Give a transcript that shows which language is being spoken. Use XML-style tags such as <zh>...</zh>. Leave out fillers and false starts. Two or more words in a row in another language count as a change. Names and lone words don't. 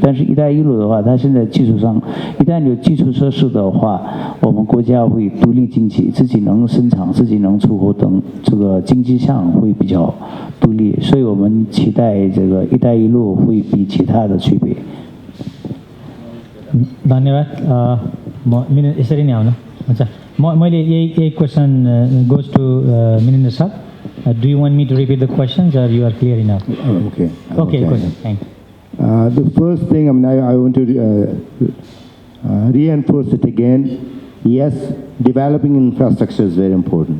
<zh>但是“一带一路”的话，它现在基础上，一旦有基础设施的话，我们国家会独立经济，自己能生产、自己能出口等，这个经济上会比较独立。所以我们期待这个“一带一路”会比其他的区别。</zh> <ne>धन्यवाद। यसरी नै आउनु हुन्छ। मैले यही क्वेसन</ne> <en>goes to Minendra sir. Do you want me to repeat the questions or you are clear enough? Okay. Okay, good. Thank you. The first thing, I want to reinforce it again. Yes, developing infrastructure is very important.</en>